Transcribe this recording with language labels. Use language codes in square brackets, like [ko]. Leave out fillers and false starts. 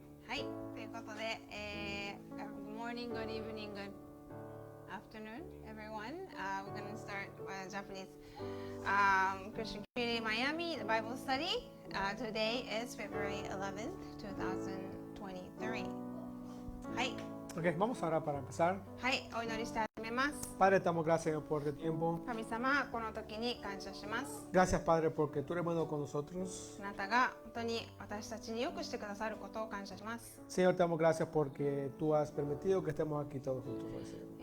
[en] はい、ということで、 Good morning, good evening, good afternoon, everyone. We're going to start Japanese Christian Community Miami, the Bible study. Today is February 11th, 2023. はい。 [es] Okay, vamos ahora para empezar. [ja] はい、お祈りして始めます。 [es] Padre, damos gracias por este tiempo. [ja] 神様、この時に感謝します。 [es] Gracias, Padre, porque tú eres bueno con nosotros. [ja] あなたが本当に私たちによくしてくださることを感謝します。 [es] Señor, te damos gracias porque tú has permitido que estemos aquí todos juntos hoy, Señor.